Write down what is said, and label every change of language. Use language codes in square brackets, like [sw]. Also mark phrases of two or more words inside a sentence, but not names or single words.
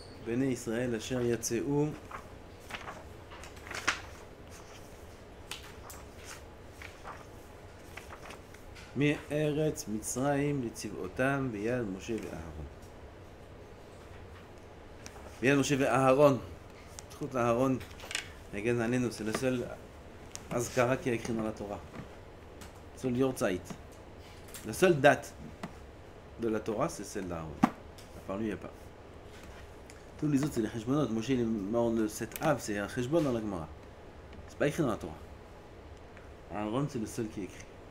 [he] בני ישראל אשר יצאו מארץ מצרים לצבאותם ביד משה ואהרון. ביד משה ואהרון, זכות לאהרון נגן עלינו, [fr] c'est le seul azkara qui est écrit dans la Torah. Seul Yortzait. La seule date de la Torah, c'est celle d'Aaron. À part lui, il n'y a pas. Tous les autres, c'est les Cheshbonot. Moshe, il est mort le 7 Av, c'est un Cheshbon dans la Gemara. C'est pas écrit dans la Torah. Aaron, c'est le seul qui est écrit.